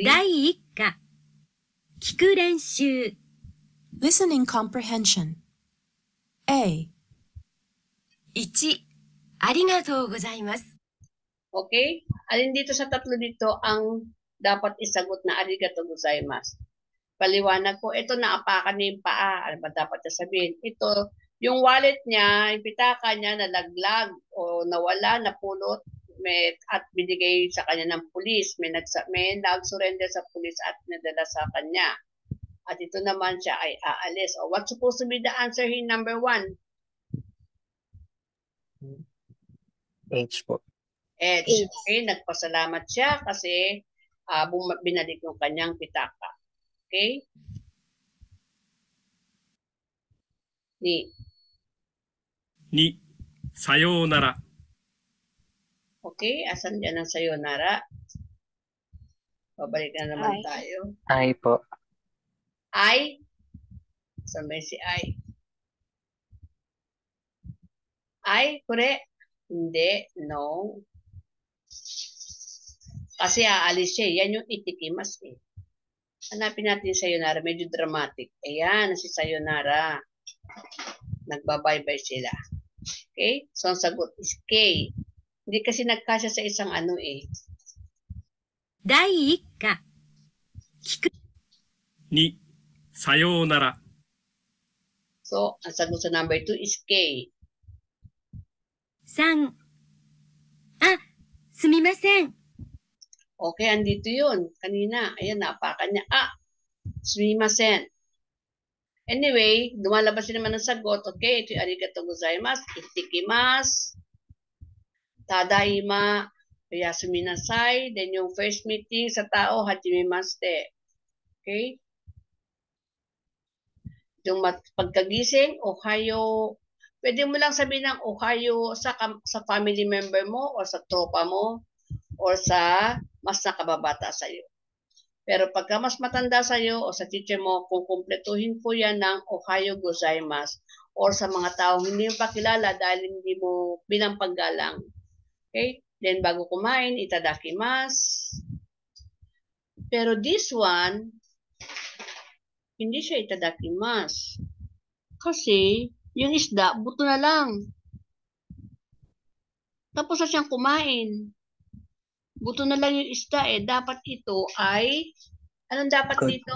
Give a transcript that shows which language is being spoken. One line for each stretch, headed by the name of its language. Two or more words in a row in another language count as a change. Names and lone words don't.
Japanese: 第1課、聞く練習。
English: Listening comprehension. A. 1、
Japanese: ありがとうございます。
Filipino: Okay? Alin dito sa tatlo dito ang dapat isagot na
Japanese: ありがとうございます?
Filipino: Paliwanag ko, ito naapakan niya yung paa. Ano ba dapat na sabihin? Ito, yung wallet niya, yung pitaka niya nalaglag o nawala, napulot, at binigay sa kanya ng pulis. May nag-surrender sa pulis at nadala sa kanya. At ito naman siya ay aalis. O,
English: what's supposed to be the answer here, number 1?
Filipino: H po. H. Okay, nagpasalamat siya kasi binalik yung kanyang pitaka. Okay? Ni.
Japanese: 2、さようなら。
Filipino: Okay, asan dyan ang sayonara? Babalik na naman tayo. I po. I? Saan ba si I? I? Correct? Hindi. No. Kasi aalis siya. Yan yung itikimas eh. Hanapin natin yung sayonara. Medyo dramatic. Ayan, si sayonara. Nagbabaybay sila. Okay? So, ang sagot is K. Hindi kasi nagkasya sa isang ano eh.
Japanese: 第1課、聞く。 2、さようなら。
Filipino: So, ang sagot sa number 2 is K.
Japanese: 3、あ、すみません。
Filipino: Okay, andito yun. Kanina, ayan, napakan niya. Sumimasen. Anyway, dumalabas din naman ang sagot. Okay, ito yung
Japanese: ありがとうございます。いってきます。ただいま. おやすみなさい.
Filipino: Then yung
English: first meeting
Filipino: sa tao, hajimemashite. Okay? Yung pagkagising, ohayo. Pwede mo lang sabihin ng ohayo sa
English: family member
Filipino: mo o sa tropa mo or sa mas nakababata sa'yo. Pero pagka mas matanda sa'yo o sa teacher mo, kung kumpletuhin po yan ng
Japanese: おはようございます
Filipino: or sa mga taong hindi mo pakilala dahil hindi mo bilang paggalang. Okay? Then bago kumain, itadakimasu. Pero
English: this one,
Filipino: hindi siya itadakimasu. Kasi yung isda, buto na lang. Tapos na siyang kumain. Buto na lang yung isda eh. Dapat ito ay, anong dapat